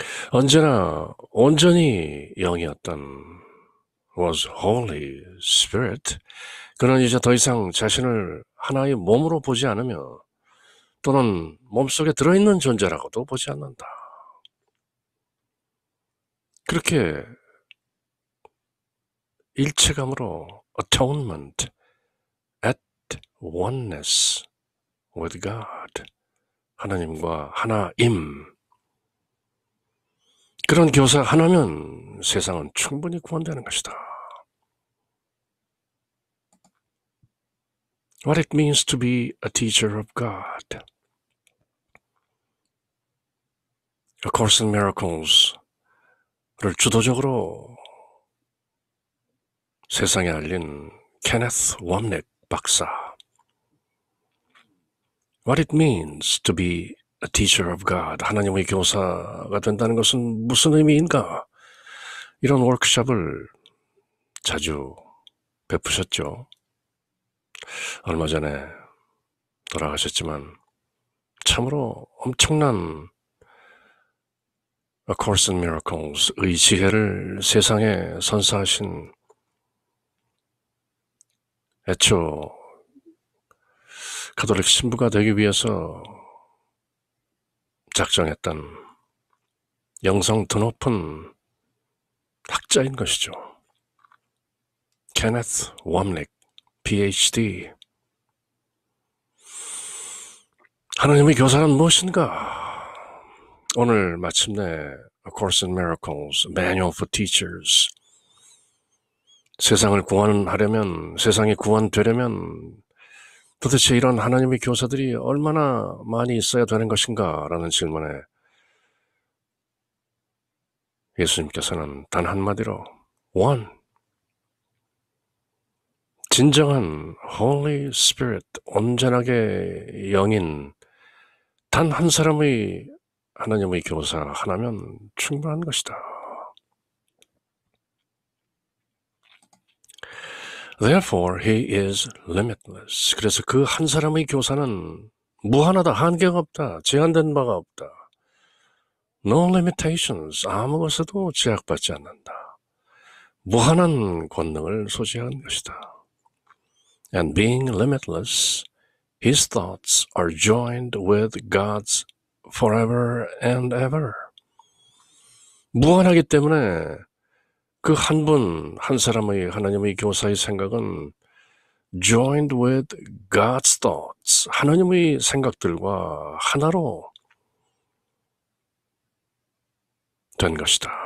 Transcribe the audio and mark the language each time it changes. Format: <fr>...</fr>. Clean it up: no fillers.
<ko>언제나 온전히 영이었던</ko> <en>was Holy Spirit.</en> <ko>그는 이제 더 이상 자신을 하나의 몸으로 보지 않으며 또는 몸속에 들어있는 존재라고도 보지 않는다. 그렇게 일체감으로</ko> <en>atonement, at oneness with God,</en> <ko>하나님과 하나임. 그런 교사 하나면 세상은 충분히 구원되는 것이다.</ko> <en>What it means to be a teacher of God.</en> <ko>A Course in Miracles를 주도적으로 세상에 알린 케네스 웜넥 박사.</ko> <en>What it means to be a teacher of God.</en> <ko>하나님의 교사가 된다는 것은 무슨 의미인가? 이런 워크숍을 자주 베푸셨죠. 얼마 전에 돌아가셨지만 참으로 엄청난 A Course in Miracles의 지혜를 세상에 선사하신 애초 가톨릭 신부가 되기 위해서 작정했던 영성 드높은 학자인 것이죠. 케네스 웜넥, PhD. 하나님의 교사는 무엇인가? 오늘 마침내 A Course in Miracles, Manual for Teachers. 세상을 구원하려면, 세상이 구원되려면 도대체 이런 하나님의 교사들이 얼마나 많이 있어야 되는 것인가? 라는 질문에 예수님께서는 단 한마디로 one, 진정한 Holy Spirit, 온전하게 영인 단 한 사람의 하나님의 교사 하나면 충분한 것이다.</ko> <en>Therefore, he is limitless.</en> <ko>그래서 그 한 사람의 교사는 무한하다, 한계가 없다, 제한된 바가 없다.</ko> <en>No limitations,</en> <ko>아무것에도 제약받지 않는다. 무한한 권능을 소지한 것이다.</ko> <en>And being limitless, his thoughts are joined with God's forever and ever.</en> <ko>무한하기 때문에 그 한 분, 한 사람의 하나님의 교사의 생각은</ko> <en>joined with God's thoughts,</en> <ko>하나님의 생각들과 하나로 된 것이다.</ko>